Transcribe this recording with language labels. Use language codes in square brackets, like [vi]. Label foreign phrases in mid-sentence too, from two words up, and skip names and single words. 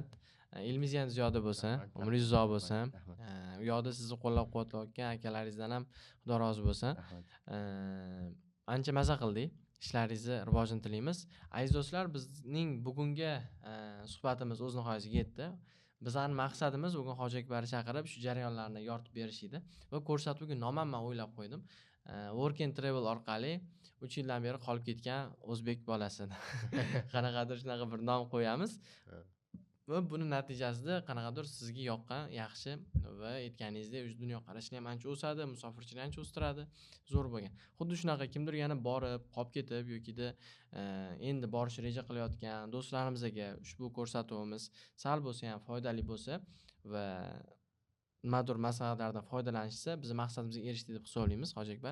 [uz] Ilmingiz yanada ziyoda bo'lsin, umringiz uzoq bo'lsin. U yoqda sizni qo'llab-quvvatlayotgan akalaringizdan ham Xudo rozi bo'lsin. Ancha maza qildik. Ishlaringizni rivojini tilaymiz. Aziz do'stlar, bizning bugungi suhbatimiz o'z nihoyasiga yetdi. Bizning maqsadimiz bugun Hoji Akbarni chaqirib shu jarayonlarni yoritib berish edi va ko'rsatuvga nomam men o'ylab qo'ydim. Work and Travel orqali 3 yildan beri qolib ketgan o'zbek bolasini qanaqadir shunaqa bir nom qo'yamiz. Va buni natijasida qanaqadir sizga yoqqan yaxshi va aytganingizdek o'z dunyoqarashini ham ancha o'sadi, musofirchilikni ancha o'stiradi, zo'r bo'lgan. Xuddi shunaqa kimdir yana borib, qolib ketib yokida endi borish reja qilayotgan do'stlarimizga ushbu ko'rsatuvimiz sal bo'lsa ham foydali bo'lsa va nimadir maslahatlardan foydalanishsa, biz maqsadimizga erishdik deb hisoblaymiz, Hoji Akbar.